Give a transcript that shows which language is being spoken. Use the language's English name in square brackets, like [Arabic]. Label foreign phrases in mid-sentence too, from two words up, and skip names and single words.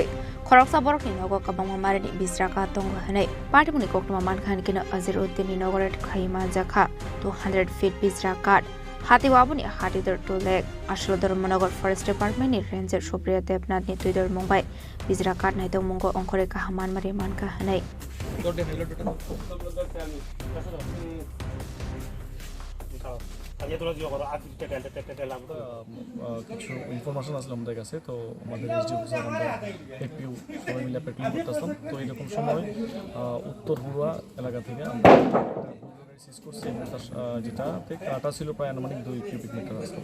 [Kok Borok] Khoroksa Borokni Nogo Kabang Marini Bizraka Tongo Hane Pati Muni Koktuma Mankan Kino Azir Uddin Nogoret Khaima Jaka 200 feet Bizrakat Hatiwabuni Hatidor to Lake Ashlodor Monogor Forest Department ni Ranger Subriya Debnat ni Tudor Mumbai Bizrakat Naito Mungo Onkore Kahaman Mari Manka Hane [Bangla] কিছু ইনফরমেশন আসলে আমাদের কাছে, তো আমাদের [English] SD officer [Bangla] আমরা একটু সবাই মিলে প্যাট্রোলিং করতেছিলাম। তো এরকম সময় উত্তর হুড়া এলাকা থেকে আমরা সিজ করছি, যেটাতে কাটা ছিল প্রায় আনুমানিক 2 কিউবিক মিটার আসতো।